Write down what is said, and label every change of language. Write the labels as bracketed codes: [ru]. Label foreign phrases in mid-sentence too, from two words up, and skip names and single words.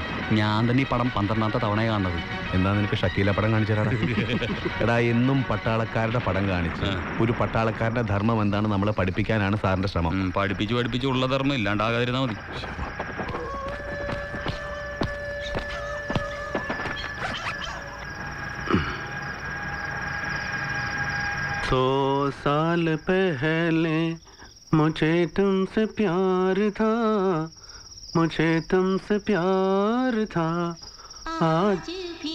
[ml] ഞാൻ തന്നെ ഈ പടം 12ാമത്തെ തവണ കാണുന്നത്. എന്നാ നിനക്ക് ഷക്കീല പടം കാണിച്ചാടാ. എടാ, എന്നും പട്ടാളക്കാരുടെ പടം കാണിച്ച് ഒരു പട്ടാളക്കാരുടെ ധർമ്മം എന്താണ് നമ്മളെ പഠിപ്പിക്കാനാണ് സാറിന്റെ ശ്രമം. പഠിപ്പിച്ചു ഉള്ള ധർമ്മം ഇല്ലാണ്ടാകാതിരുന്നാ മതി. [hi] सौ साल पहले मुझे तुमसे प्यार था, मुझे तुमसे प्यार था, आज